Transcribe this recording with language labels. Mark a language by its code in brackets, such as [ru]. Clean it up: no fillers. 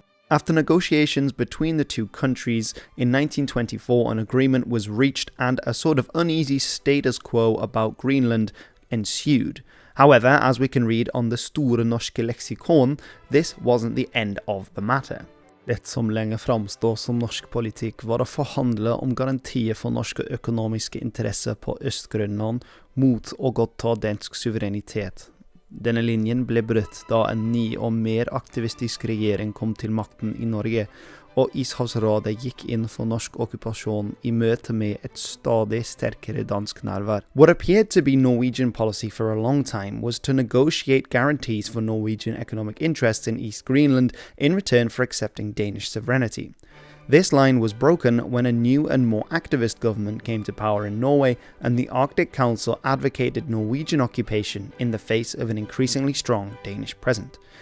[en] After negotiations between the two countries, in 1924 an agreement was reached and a sort of uneasy status quo about Greenland ensued. However, as we can read on the Store Norske Leksikon, this wasn't the end of the matter. [no] Det som lenge framstod som norsk politikk var å forhandle om garantier for norske økonomiske interesser på Øst-Grønland mot å godta dansk suverenitet. Denne linjen ble brutt da en ny og mer aktivistisk regjering kom til makten i Norge, og Ishavsrådet gikk inn for norsk okkupasjon i møte med et stadig sterkere dansk nærvær. [en] What appeared to be Norwegian policy for a long time was to negotiate guarantees for Norwegian economic interests in East Greenland in return for accepting Danish sovereignty. This line was broken when a new and more activist government came to power in Norway, and the Arctic Council advocated Norwegian occupation in the face of an increasingly strong Danish presence.